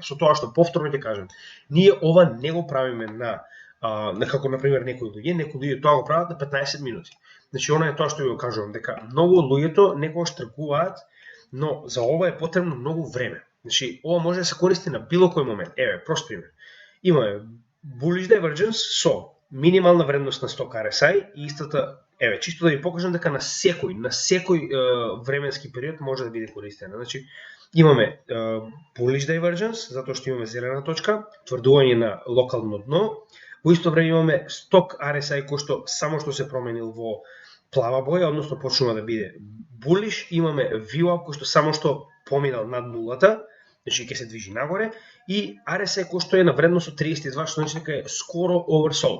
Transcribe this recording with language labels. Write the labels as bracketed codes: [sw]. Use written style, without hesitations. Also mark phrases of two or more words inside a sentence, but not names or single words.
[mk] Со тоа што повторно ќе кажам, ние ова не го правиме на како например некои луѓе тоа го прават на 15 минути. Значи она е тоа што ви го кажувам, дека многу луѓето некогаш тргуваат, но за ова е потребно многу време. Значи ова може да се користи на било кој момент. Еве, прост пример. Имаме [en] bullish divergence [mk] со минимална вредност на [en] stoch RSI [mk] и истата, еве, чисто да ви покажам дека на секој временски период може да биде користена. Значи имаме [en] bullish divergence [mk] затоа што имаме зелена точка, тврдување на локално дно. Во исто време имаме [en] stoch RSI [mk] кој што само што се променил во плава боја, односно почнува да биде bullish, имаме VWAP кој што само што поминал над нулата, значи ќе се движи нагоре, и RSI кој што е на вредност од 32, што значи дека е скоро oversold.